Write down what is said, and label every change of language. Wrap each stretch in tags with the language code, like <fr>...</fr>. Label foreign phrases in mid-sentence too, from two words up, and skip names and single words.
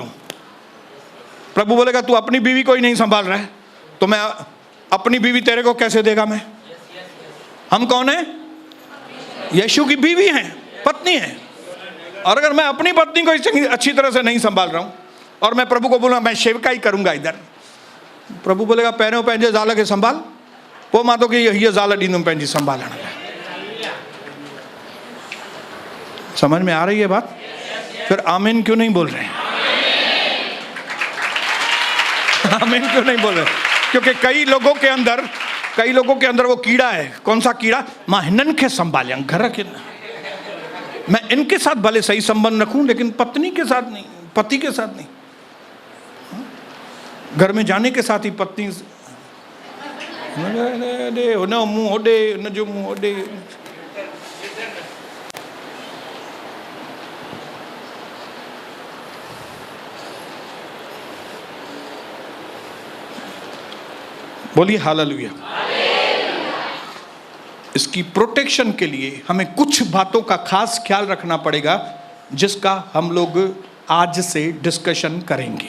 <hi>प्रभु बोलेगा तू अपनी बीवी को ही नहीं संभाल रहा है तो मैं अपनी बीवी तेरे को कैसे देगा? मैं, हम कौन है? यीशु की बीवी हैं, पत्नी है। और अगर मैं अपनी पत्नी को अच्छी तरह से नहीं संभाल रहा हूं और मैं प्रभु को बोलूंगा मैं सेवका ही करूंगा इधर, प्रभु बोलेगा</hi> <sd>पहने पंहिंजे ज़ाल के संभाल, पोइ मां तोखे हीअ ज़ाल ॾींदुमि पंहिंजी संभालण लाइ।</sd> <hi>समझ में आ रही है बात? फिर आमीन क्यों नहीं बोल रहे हैं? आमीन क्यों नहीं बोल रहे? क्योंकि कई लोगों के अंदर वो कीड़ा है। कौन सा कीड़ा?</hi> <sd>मां हिनन के संभालिया घर के,</sd> <hi>मैं इनके साथ भले सही संबंध रखूं लेकिन पत्नी के साथ नहीं, पति के साथ नहीं। घर में जाने के साथ ही</hi> <sd>पत्नी हुन मुंह होॾे, हुन जो मुंह होॾे।</sd> <hi>बोलिए हालेलुया। इसकी प्रोटेक्शन के लिए हमें कुछ बातों का खास ख्याल रखना पड़ेगा, जिसका हम लोग आज से डिस्कशन करेंगे।</hi>